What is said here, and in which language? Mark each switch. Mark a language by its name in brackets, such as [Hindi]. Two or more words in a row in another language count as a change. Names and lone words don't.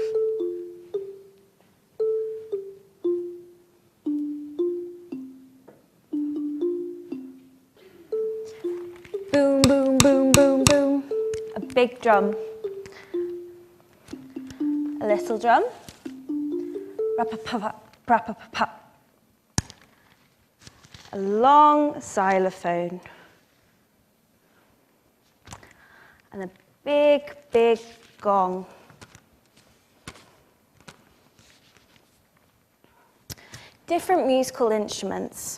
[English] Boom, boom, boom, boom, boom. A big drum. A little drum. Rap-a-pa-pa, rap-a-pa-pa. A long xylophone. And a big, big gong. Different musical instruments.